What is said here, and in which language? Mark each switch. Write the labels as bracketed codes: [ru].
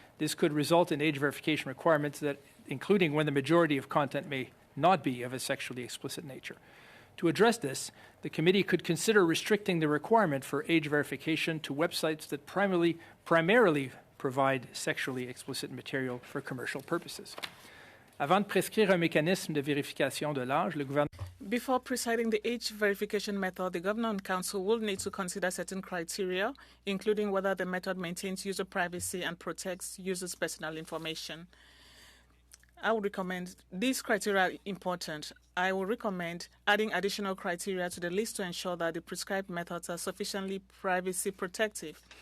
[en] This could result in age verification requirements that, including when the majority of content may not be of a sexually explicit nature. To address this, the committee could consider restricting the requirement for age verification to websites that primarily provide sexually explicit material for commercial purposes. [fr] Avant de prescrire un mécanisme de vérification de l'âge, le gouvernement... [en] Before presiding the age verification method, the Governor and Council will need to consider certain criteria, including whether the method maintains user privacy and protects users' personal information. I would recommend these criteria are important. I will recommend adding additional criteria to the list to ensure that the prescribed methods are sufficiently privacy protective.